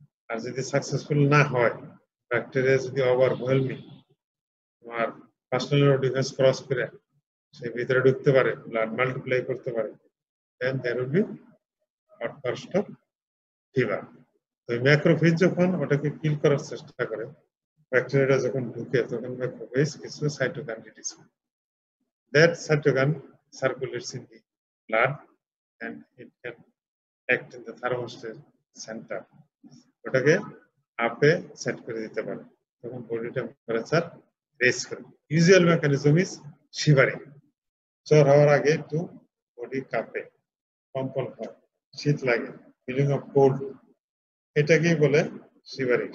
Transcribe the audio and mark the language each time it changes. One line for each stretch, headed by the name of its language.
Bangla: আর যদি সাকসেসফুল না হয়, ব্যাকটেরিয়া যদি ওভারওয়েলমিং তোমার পার্সোনাল ডিফেন্স ক্রস করে সে ভিতরে ঢুকতে পারে, ব্লাড মাল্টিপ্লাই করতে পারে,
English: Then there will be outburst of fever.
Bangla: তো ম্যাক্রোফেজ যখন ওটাকে কিল করার চেষ্টা করে, ব্যাকটেরিয়াটা যখন ঢুকে তখন ম্যাক্রোফেজ কিছু সাইটোকাইন রিলিজ করে।
English: That cytokine circulates in the blood and it can act in the thermostat center.
Bangla: ওটাকে আপে সেট করে দিতে পারে, তখন বডি টেম্পারেচার রেজ করে।
English: Usual mechanism is shivering.
Bangla: জ্বর হওয়ার আগে একটু বডি কাঁপে, কম্পন হয়, শীত লাগে,
English: feeling of cold,
Bangla: এটাকেই বলে শিভারিং।